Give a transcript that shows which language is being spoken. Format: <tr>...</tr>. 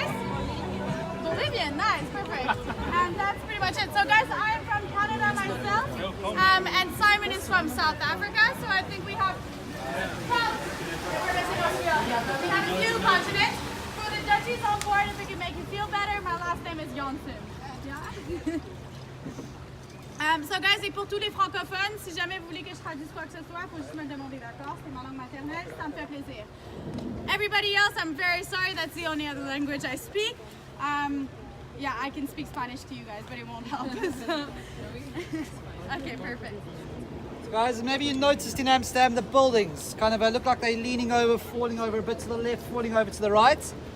<en>Amsterdam. Nice, perfect. And that's pretty much it. So guys, I am from Canada myself, and Simon is from South Africa. So I think we have, well, we're in Australia. So we have a few continents. For the Dutchies on board, if it can make you feel better, my last name is Janssen. Yeah. So guys,</en> <fr>et pour tous les francophones, si jamais vous voulez que je traduise quoi que ce soit, il faut juste me le demander, d'accord? C'est ma langue maternelle, ça me fait plaisir.</fr> <en>Everybody else, I'm very sorry, that's the only other language I speak. Yeah, I can speak Spanish to you guys, but it won't help. So. Okay, perfect. So guys, maybe you noticed in Amsterdam the buildings kind of look like they're leaning over, falling over a bit to the left, falling over to the right.</en>